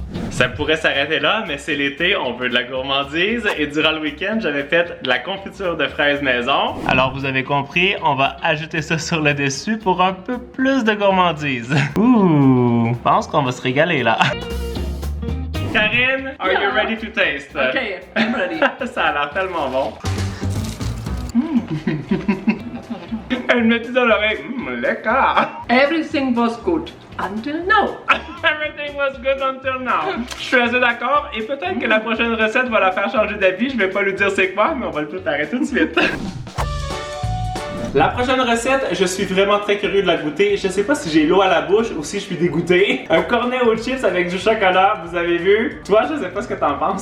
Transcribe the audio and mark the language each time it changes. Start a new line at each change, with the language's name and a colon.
French: Ça pourrait s'arrêter là, mais c'est l'été, on veut de la gourmandise et durant le week-end, j'avais fait de la confiture de fraises maison. Alors vous avez compris, on va ajouter ça sur le dessus pour un peu plus de gourmandise. Ouh, je pense qu'on va se régaler là.
English: Karine, are you ready to taste? Okay, I'm ready.
French: Ça a l'air tellement bon. Elle me dit dans l'oreille, lecker.
English: Everything was good until now. Everything was good until now.
French: Je suis assez d'accord et peut-être que la prochaine recette va la faire changer d'avis. Je vais pas lui dire c'est quoi, mais on va le préparer tout de suite. La prochaine recette, je suis vraiment très curieux de la goûter. Je sais pas si j'ai l'eau à la bouche ou si je suis dégoûté. Un cornet aux chips avec du chocolat, vous avez vu? Toi, je sais pas ce que t'en penses.